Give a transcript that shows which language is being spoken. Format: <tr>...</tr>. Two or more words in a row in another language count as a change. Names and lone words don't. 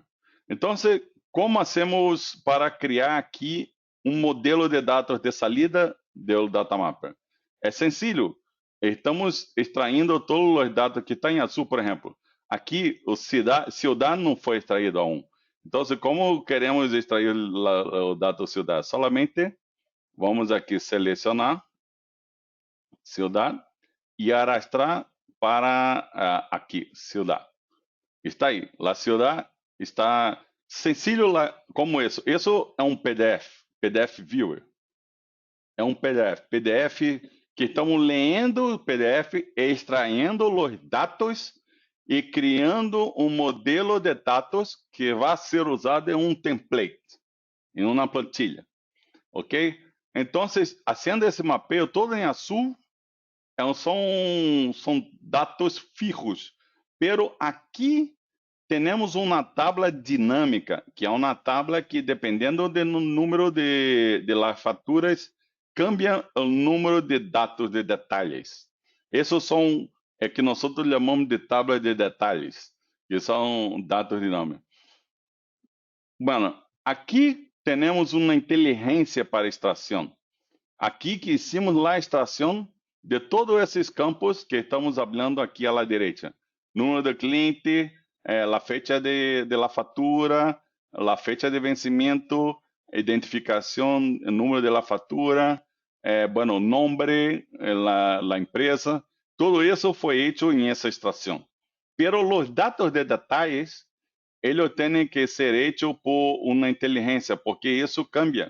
<pt>Então,</pt> <es>como hacemos</es> <pt>para criar aqui um modelo de dados</pt> <es>de salida</es> <pt>do</pt> <en>data mapper?</en> <pt>É sencillo. Estamos extraindo todos os dados que estão em azul, por exemplo. Aqui, o ciudad não foi extraído aún. Então, como queremos extrair o dado ciudad? Solamente vamos aqui selecionar ciudad e arrastrar para aqui, ciudad. Está aí. A ciudad está sencillo como isso. Isso é um PDF Viewer. É um PDF que estamos lendo o PDF, extraindo os dados e criando um modelo de dados que vai ser usado em um template, em uma plantilha, ok? Então, fazendo esse mapeio todo em azul, são dados fijos, pero aqui temos uma tabla dinâmica, que é uma tabla que, dependendo do número de las faturas, cambia o número de dados de detalhes. Esses são que nós chamamos de tabla de detalhes, que são dados dinâmicos. Bueno, aqui temos uma inteligência para extração. Aqui que hicimos a extração de todos esses campos que estamos falando aqui à direita. Número do cliente,</pt> <es>a fecha de la fatura, a fecha de vencimento, identificación, el número de la factura, bueno, nombre, la empresa, todo eso fue hecho en esa extracción. Pero los datos de detalles, ellos tienen que ser hechos por una inteligencia, porque eso cambia.</es>